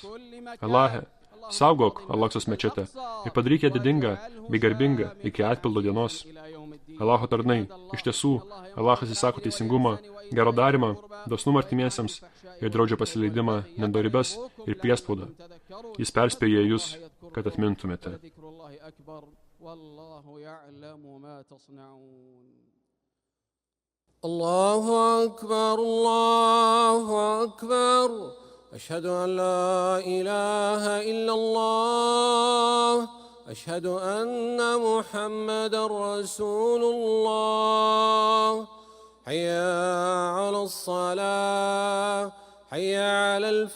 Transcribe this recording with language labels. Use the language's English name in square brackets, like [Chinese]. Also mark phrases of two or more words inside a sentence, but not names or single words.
[Lithuanian] Allahe, saugok Al-Aksos mečetę ir padaryk ją didingą bei garbingą iki atpildo dienos. Allaho tarnai, iš tiesų, Allahas įsako teisingumą, gero darimą, dosnumą artimiesiems ir draudžia pasileidimą, nedorybes ir priespaudą. Jis perspėja jūs, kad atmintumėte. [Arabic] الله أكبر، الله أكبر. أشهد أن لا إله إلا الله أشهد أن محمدا رسول الله حي على الصلاة حي على